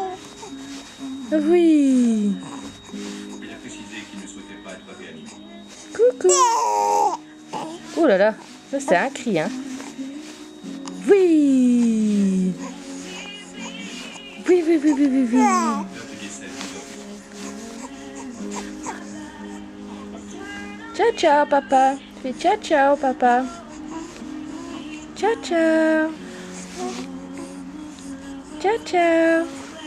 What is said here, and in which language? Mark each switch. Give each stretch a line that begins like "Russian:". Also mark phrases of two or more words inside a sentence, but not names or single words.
French: Oui. Il a précisé qu'il ne souhaitait pas être réanimé. Coucou. Oh là là, ça c'est un cri, hein. Oui. Oui, oui, oui, oui, oui, oui. L'heure du décès Ciao, ciao, papa. Fais ciao, ciao, papa. Ciao, ciao. Ciao, ciao.